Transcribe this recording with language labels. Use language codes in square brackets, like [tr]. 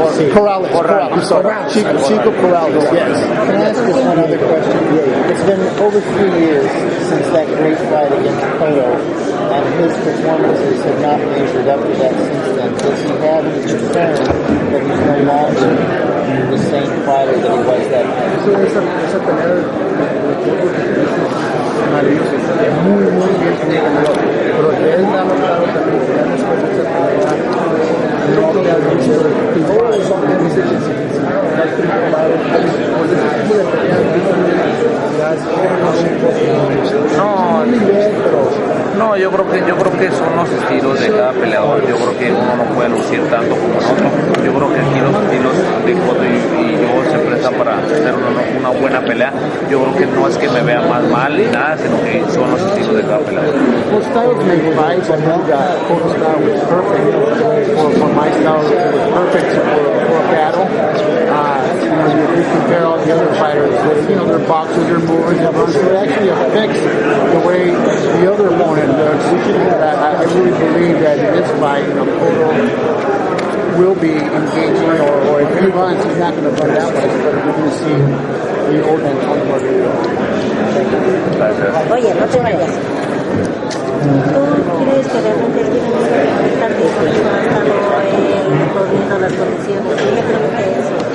[en] Corrales. I'm sorry. Chico Corrales, yes. Can I ask just one other question? It's been over 3 years since that great fight against Cotto, and his performances have not measured up to that since then. Does he have any concern that he's no longer the same fighter that he was that night? [es] Esa pelea maravillosa, muy bien peleado, pero que él ha notado también que ya después de esa pelea no le ha dicho todas las decisiones las tomado por ese tipo de No, yo creo que son los estilos de cada peleador. Yo creo que uno no puede lucir tanto como el otro. Yo creo que aquí los estilos de Cotto y yo se prestan para hacer una buena pelea. Yo creo que no es que me vea más mal ni nada, sino que son los estilos de cada peleador. [en] Well, styles make fights. I think that Cotto's style was perfect for my style. It was perfect for a battle. You compare all the other fighters, they're boxers, they're movers, so it actually affects the way the other opponent looks. I really believe that in this fight, Cotto will be engaging, or if he runs, he's not going to run that way, but we're going to see the old Antonio Margarito. [es] Oye, no te vayas. ¿Tú crees que realmente es bien importante por eso ha estado corriendo las condiciones? Yo le pregunté eso.